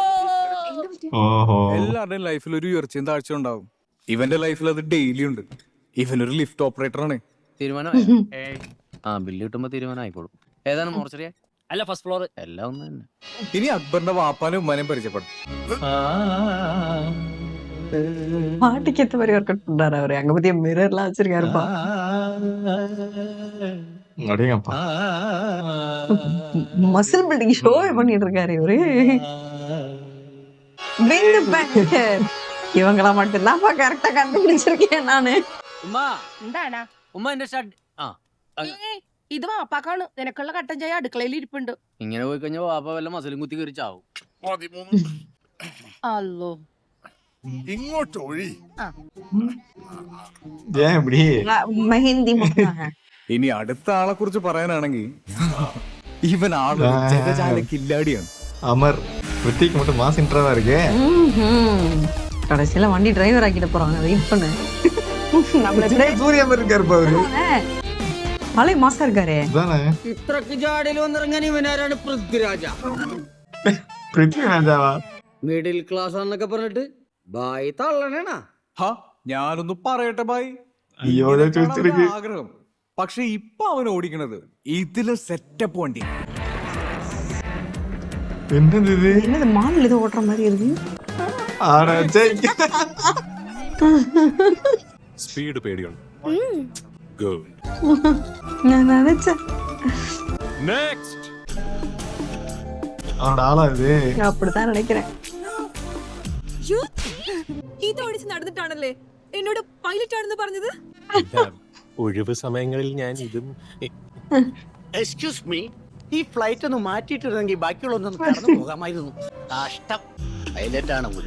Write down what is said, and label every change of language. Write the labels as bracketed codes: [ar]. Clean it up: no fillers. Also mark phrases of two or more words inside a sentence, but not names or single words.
[ml] ஓஹோ. എല്ലാവരുടെയും ലൈഫിൽ ഒരു ഉയർച്ചയും താഴ്ച ഉണ്ടാവും. ഇവന്റെ ലൈഫിൽ അത് ഡെയിലി ഉണ്ട്. ഇവനൊരു [en] lift operator [ml] ആണ്. തീരുമാനം ആ ബില്ല് കിട്ടുമ്പോ തീരുമാനം ആയിക്കോളും. ഏതാണ് മോർച്ചറിയ? അല്ല [en] first floor. [ml] എല്ലാം ഒന്ന് തന്നെ. ഇനി അക്ബറിന്റെ വാപ്പാനും ഉമ്മാനെയും പരിചയപ്പെടും. [ta] பாட்டுக்கு ஏத்த மாதிரி [en] work out [ta] பண்றாரு அவரு. அங்க பத்திய மிரர்லாம் வச்சிருக்காருப்பா. அடேங்கப்பா. [en] muscle building [ta] ஷோவே பண்ணிட்டு இருக்காரு இவரு. பிந்து பேக்கர். இவங்கள மட்டும் தான்ப்பா கரெக்டா கண்டுபிடிச்சிருக்கேன் நானு. [ml] ഉമ്മ എന്താടാ? ഉമ്മ എന്റെ ഷർട്ട്. ആ ഇത് വാപ്പാക്കാണ്. നിനക്കുള്ള കട്ടൻ ചായ അടുക്കളയിൽ ഇരിപ്പുണ്ട്. ഇങ്ങനെ പോയി കഴിഞ്ഞാൽ വാപ്പ വല്ല മസിലും കുത്തി കയറി ചാവും. അല്ലോ ഇങ്ങോട്ട് ഒഴി. [ta] ஏன் இப்படி? மெஹந்தி மொத்தம். [ml] ഇനി അടുത്ത ആളെ കുറിച്ച് പറയാനാണെങ്കിൽ ഇവൻ ആളൊരു ജഗജാല കില്ലാടിയാണ്. [ta] அமர். ரித்திக் மட்டும் மாஸ் இன்ட்ரோவா இருக்கு. கடைசியில வண்டி டிரைவர் ஆக்கிட்டு போறாங்க. வெயிட் பண்ணு. சூர்யா மாதிரி இருக்காரு அவரு. பழைய மாசா இருக்காரு. அதானே. [ml] ഇത്രക്ക് ജാടയിൽ വന്നിറങ്ങാൻ ഇവനാരാണ്? പൃഥ്വിരാജ. പൃഥ്വിരാജാവാ? [en] middle class [ml] ആണെന്നൊക്കെ പറഞ്ഞിട്ട് ബായി തള്ളണേണ. ഹാ, ഞാനൊന്ന് പറയട്ടെ ബായ്. അയ്യോ, ഇങ്ങനെ ഞാൻ ചോദിച്ചിരിക്ക്. കാണാൻ ആഗ്രഹം. പക്ഷെ ഇപ്പൊ അവൻ ഓടിക്കണത് ഇതില് സെറ്റപ്പ് വണ്ടി. [ta] என்னது இது? என்னது மாடல் ஏதோ ஓட்டுற மாதிரி இருக்கு. ஆட ஜெய். [ml] സ്പീഡ് പേടിയുണ്ട്. [en] Good. [ta] நான் நினைச்சேன். [en] Next. [ta] அவனோட ஆளா இது? அப்படித்தான் நினைக்கிறேன். [ml] ഇത് ഓടിച്ച് നടന്നിട്ടാണല്ലേ എന്നോട് പൈലറ്റ് ആണെന്ന് പറഞ്ഞത്? ഒഴിവ് സമയങ്ങളിൽ ഞാൻ ഇതും [en] excuse me, [ml] ഈ ഫ്ലൈറ്റ് ഒന്ന് മാറ്റിയിട്ടിരുന്നെങ്കിൽ ബാക്കിയുള്ളൊന്നും കടന്നു പോകാമായിരുന്നു. കഷ്ടം. പൈലറ്റ് ആണ് പോലും.